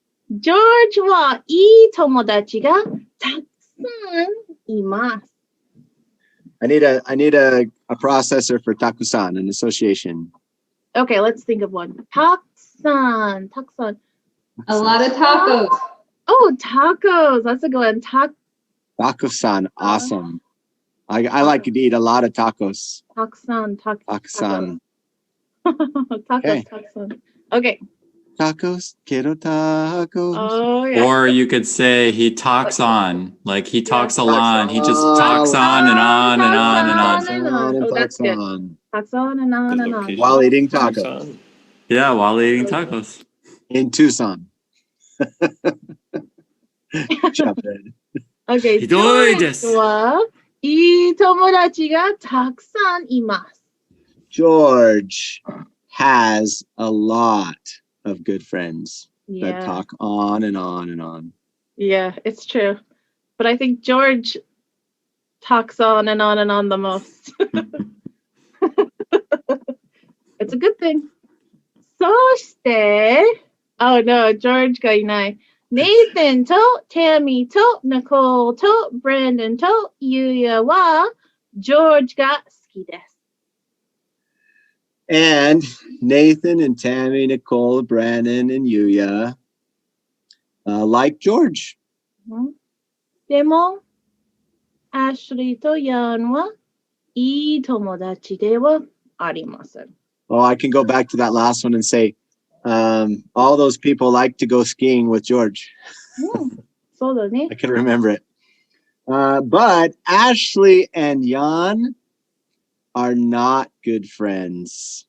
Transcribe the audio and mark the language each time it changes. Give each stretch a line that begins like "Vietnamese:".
Japanese: ジョージはいい友達がたくさんいます。
English: I need a processor for Takusan, an association. Okay, let's think of one.
Japanese: たくさん。たくさん。
English: A lot of tacos. Oh, tacos. That's a good one. Takusan, awesome. I like to eat a lot of tacos.
Japanese: たくさん。 Takusan.
English: Tacos. Okay.
Japanese: たくさん。
English: Okay.
Spanish: Tacos, quiero tacos.
English: Oh, yeah. Or you could say he talks on, like he talks a lot. He just talks on and on and on and on. And Oh, that's good.
Japanese: Takusan. たくさん
English: and on The and on. location While eating of tacos. Tucson. Yeah, while eating tacos. In Tucson. Chophead. Okay.
Japanese: ひどいです。ジョージはいい友達がたくさんいます。
English: George has a lot of good friends that Yeah. talk on and on and on. Yeah, it's true. But I think George talks on and on and on the most. It's a good thing.
Japanese: そして、
English: oh no,
Japanese: George がいない。 Nathan と Tammy と Nicole と Brandon と Yuya は George が好きです。
English: And Nathan and Tammy, Nicole, Brandon, and Yuya like George.
Japanese: でも、Ashley と Yan はいい友達ではありません。
English: Oh, I can go back to that last one and say All those people like to go skiing with George. So I can remember it. But Ashley and Jan are not good friends.